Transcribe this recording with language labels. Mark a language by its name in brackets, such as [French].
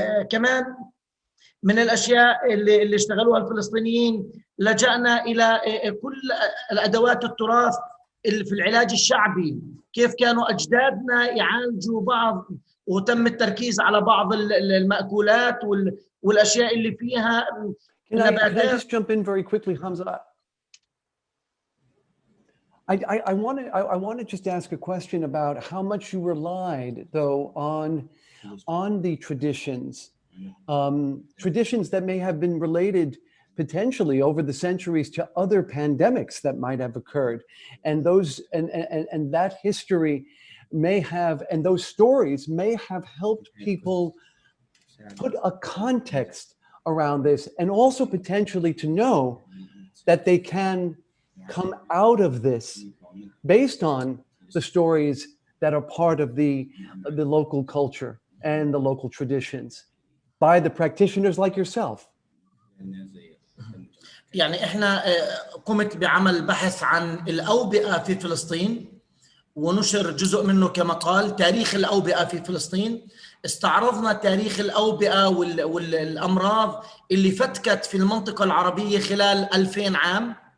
[Arabic] كمان من الأشياء اللي اشتغلوها الفلسطينيين، لجأنا إلى كل الأدوات التراث في العلاج الشعبي، كيف كانوا أجدادنا يعالجوا بعض، وتم التركيز على بعض المأكولات والأشياء اللي فيها نباتات. [English] Can I just jump in very quickly, Hamza? I want to just ask a question about how much you relied, though, on the traditions, traditions that may have been related potentially over the centuries to other pandemics that might have occurred, and those and that history may have, and those stories may have helped people put a context around this, and also potentially to know that they can come out of this based on the stories that are part of the local culture and the local traditions by the practitioners like yourself. [Arabic] يعني احنا قمت بعمل بحث عن الأوبئة في فلسطين ونشر جزء منه كمقال تاريخ الأوبئة في فلسطين. استعرضنا تاريخ الأوبئة والأمراض اللي فتكت في المنطقة العربية خلال 2000 عام.